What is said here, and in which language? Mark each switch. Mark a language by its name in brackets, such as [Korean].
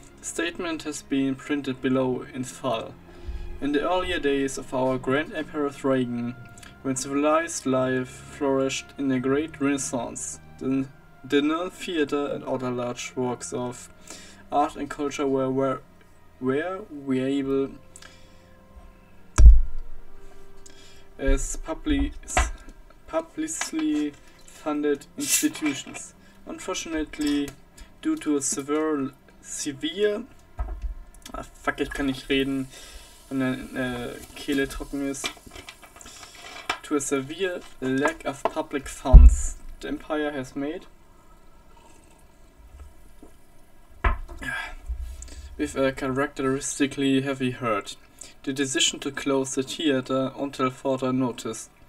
[English] The statement has been printed below in full. In the earlier days of our Grand Emperor's reign, when civilized life flourished in a great renaissance, the Nirn Theater and other large works of art and culture were viable as publicly funded institutions. Unfortunately, due to a severe [German] ich kann nicht reden, wenn eine Kehle trocken ist. [English] To a severe lack of public funds the Empire has made, with a characteristically heavy hurt, the decision to close the theater until further notice.